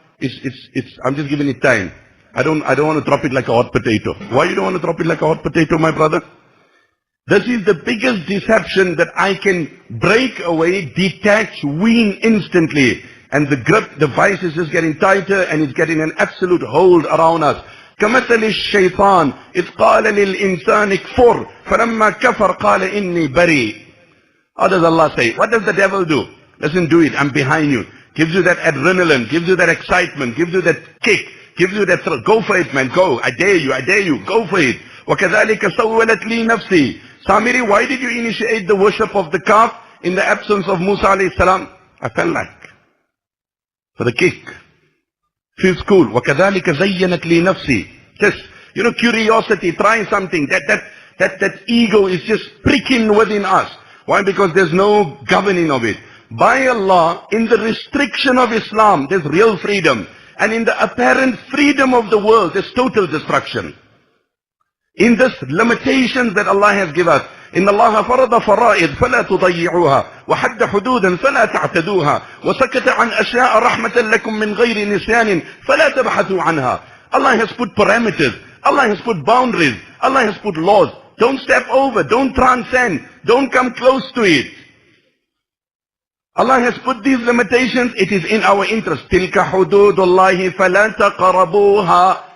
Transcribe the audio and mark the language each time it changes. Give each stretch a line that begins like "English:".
English: I'm just giving it time. I don't want to drop it like a hot potato. Why you don't want to drop it like a hot potato, my brother? This is the biggest deception, that I can break away, detach, wean instantly. And the grip, the vice is just getting tighter, and it's getting an absolute hold around us.
Arabic: كمثل الشيطان إذ قال للإنسان كفر فلما كفر قال إني بريء.
English: How does Allah say? What does the devil do? Listen, do it. I'm behind you. Gives you that adrenaline, gives you that excitement, gives you that kick, gives you that thrill. Go for it, man. Go. I dare you. Go for it.
Arabic: وَكَذَلِكَ سَوَّلَتْ لِي نَفْسِي.
English: Samiri, why did you initiate the worship of the calf in the absence of Musa alayhi salam? I felt like. For the kick. Feels cool.
Arabic: وَكَذَلِكَ زَيَّنَتْ لِي نَفْسِي.
English: Just, curiosity, trying something. That ego is just pricking within us. Why? Because there's no governing of it. By Allah, in the restriction of Islam, there's real freedom. And in the apparent freedom of the world, there's total destruction. In this limitations that Allah has given us,
Arabic: إن الله فرض فرائض فلا تضيعوها وحد حدودا فلا تعتدوها وسكت عن أشياء رحمة لكم من غير نسيان فلا تبحثوا عنها.
English: Allah has put parameters, Allah has put boundaries, Allah has put laws. Don't step over, don't transcend, don't come close to it. Allah has put these limitations, it is in our interest.
Arabic: تِلْكَ حُدُودُ اللَّهِ فَلَا تَقْرَبُوهَا.